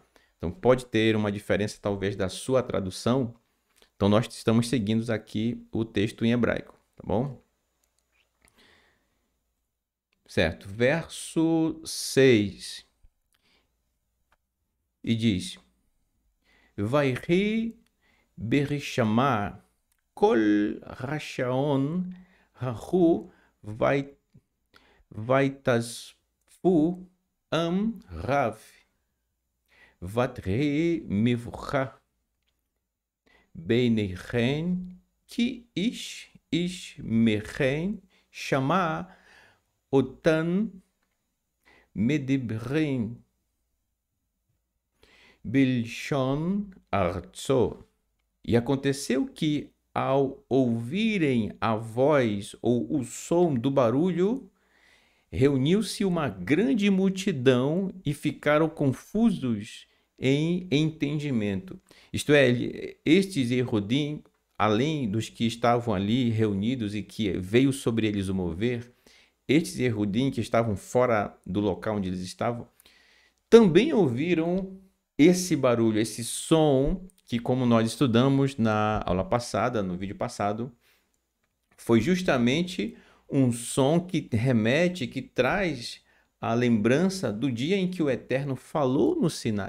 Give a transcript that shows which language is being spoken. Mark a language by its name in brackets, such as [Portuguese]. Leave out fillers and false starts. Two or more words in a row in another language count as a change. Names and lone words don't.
[Portuguese] Então pode ter uma diferença talvez da sua tradução. Então nós estamos seguindo aqui o texto em hebraico, tá bom? Certo, verso 6. E diz: [Hebrew] ויהי בשמע קול הרעש ההוא ויאספו עם רב ותרא מבוכה ביניהם כי איש מהם שמע אותם מדברים בלשון ארצו. [Portuguese] E aconteceu que, ao ouvirem a voz ou o som do barulho, reuniu-se uma grande multidão e ficaram confusos em entendimento. Isto é, estes Yehudim, além dos que estavam ali reunidos e que veio sobre eles o mover, estes Yehudim que estavam fora do local onde eles estavam, também ouviram esse barulho, esse som, que como nós estudamos na aula passada, no vídeo passado, foi justamente um som que remete, que traz a lembrança do dia em que o Eterno falou no Sinai.